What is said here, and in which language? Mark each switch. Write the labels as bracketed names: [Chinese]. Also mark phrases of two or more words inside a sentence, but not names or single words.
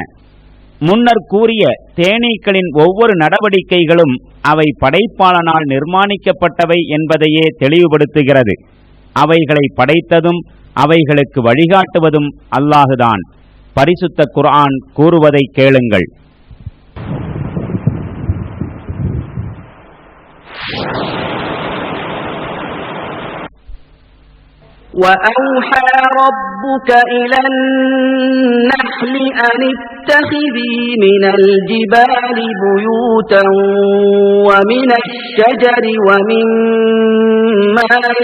[Tamil] முன்னர் கூறிய தேனீக்களின் ஒவ்வொரு நடவடிக்கைகளும் அவை படைப்பாளனால் நிர்மாணிக்கப்பட்டவை என்பதையே தெளிவுபடுத்துகிறது. அவைகளை படைத்ததும் அவைகளுக்கு வழிகாட்டுவதும் அல்லாஹுதான். பரிசுத்த குர்ஆன் கூறுவதை கேளுங்கள். [Arabic] وَأَوْحَى رَبُّكَ إِلَى النَّحْلِ أَنِ اتَّخِذِي مِنَ الْجِبَالِ بُيُوتًا وَمِنَ الشَّجَرِ وَمِمَّا